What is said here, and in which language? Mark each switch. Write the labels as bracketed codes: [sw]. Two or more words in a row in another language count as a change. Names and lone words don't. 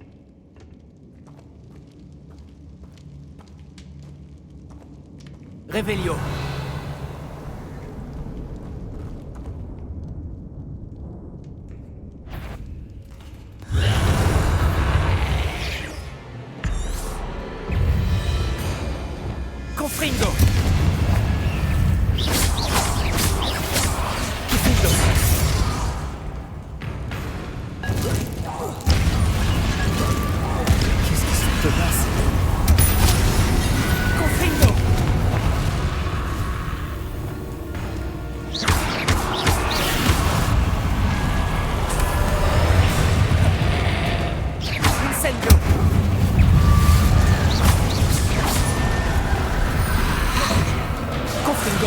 [fr] Revelio. Confringo. Qu'est-ce qui se passe? Confringo. Incendio. Confringo.